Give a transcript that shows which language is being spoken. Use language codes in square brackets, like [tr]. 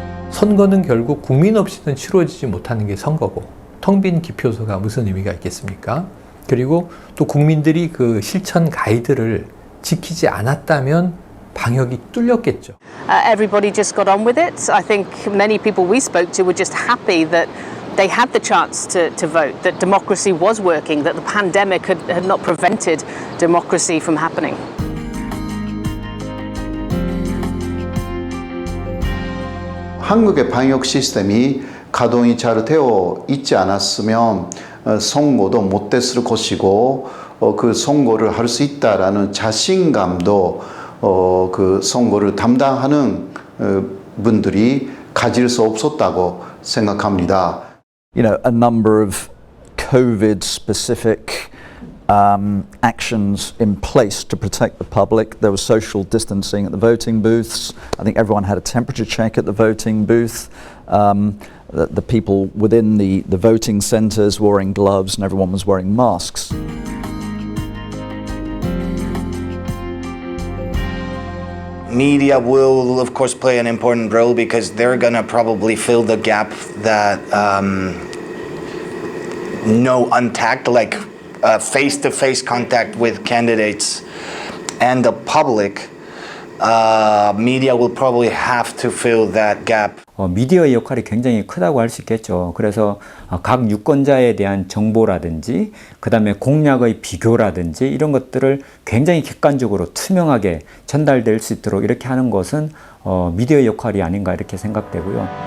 [ko] 선거는 결국 국민 없이는 치러지지 못하는 게 선거고, 텅 빈 기표소가 무슨 의미가 있겠습니까? 그리고 또 국민들이 그 실천 가이드를 지키지 않았다면 방역이 뚫렸겠죠. [en] Everybody just got on with it. I think many people we spoke to were just happy that they had the chance to vote, that democracy was working, that the pandemic had not prevented democracy from happening. [ko] 한국의 방역 시스템이 가동이 잘 되어 있지 않았으면 선거도 못 됐을 것이고 그 선거를 할 수 있다라는 자신감도 그 선거를 담당하는 분들이 가질 수 없었다고 생각합니다. [en] You know, a number of COVID-specific actions in place to protect the public. There was social distancing at the voting booths. I think everyone had a temperature check at the voting booth. The people within the voting centres were wearing gloves and everyone was wearing masks. Media will, of course, play an important role because they're going to probably fill the gap that no contact, like face-to-face contact with candidates and the public. Media will probably have to fill that gap. [ko] 미디어의 역할이 굉장히 크다고 할 수 있겠죠. 그래서 각 유권자에 대한 정보라든지 그다음에 공약의 비교라든지 이런 것들을 굉장히 객관적으로 투명하게 전달될 수 있도록 이렇게 하는 것은 미디어의 역할이 아닌가 이렇게 생각되고요.